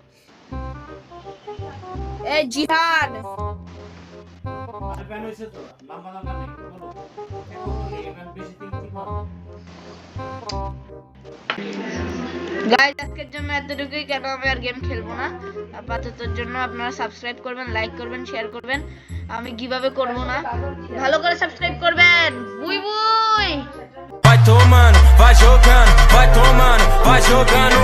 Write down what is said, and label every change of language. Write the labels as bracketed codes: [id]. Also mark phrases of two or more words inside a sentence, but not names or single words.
[bn] এই জিহান গাইস, আজকের জন্য এতটুকুই। কেন আমি আর গেম খেলবো না আপাততর জন্য। আপনারা সাবস্ক্রাইব করবেন, লাইক করবেন, শেয়ার করবেন। আমি কিভাবে করব না, ভালো করে সাবস্ক্রাইব করবেন। [pt] বুই Vai tomando, vai jogando, vai tomando, vai jogando.